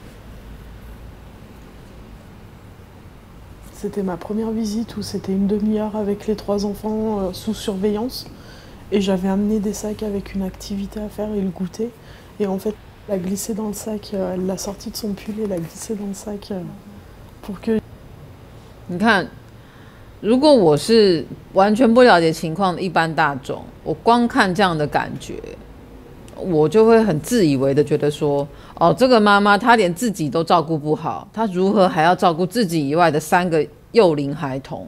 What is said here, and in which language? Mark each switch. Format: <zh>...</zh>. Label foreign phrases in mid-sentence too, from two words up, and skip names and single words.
<fr>C'était ma première visite où c'était une demi-heure avec les 3 enfants sous surveillance. Et j'avais amené des sacs avec une activité à faire et le goûter. Et en fait, elle a glissé dans le sac, elle l'a sorti de son pull et elle a glissé dans le sac pour que...</fr> <zh>你看，如果我是完全不了解情况的一般大众，我光看这样的感觉，我就会很自以为的觉得说，哦，这个妈妈她连自己都照顾不好，她如何还要照顾自己以外的3个幼龄孩童？</zh>